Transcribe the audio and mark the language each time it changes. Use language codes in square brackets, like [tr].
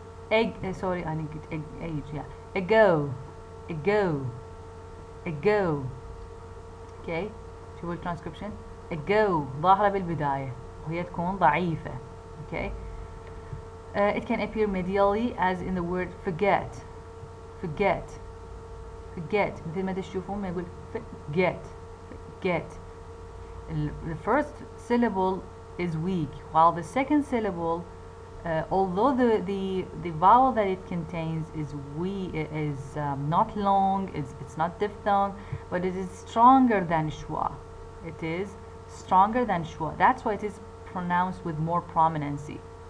[en] Egg, sorry, I need age, yeah. Ago, ago, ago. [ar] Okay, شوفوا الترانسcription. ago ظاهرة بالبداية وهي تكون ضعيفة. [en] Okay. It can appear medially as in the word forget, forget, forget. [ar] مثل ما تشوفون ما يقول forget, forget. [en] The first syllable is weak, while the second syllable, although the vowel that it contains is not long, it's not diphthong, but it is stronger than schwa. It is stronger than schwa. That's why it is pronounced with more prominency.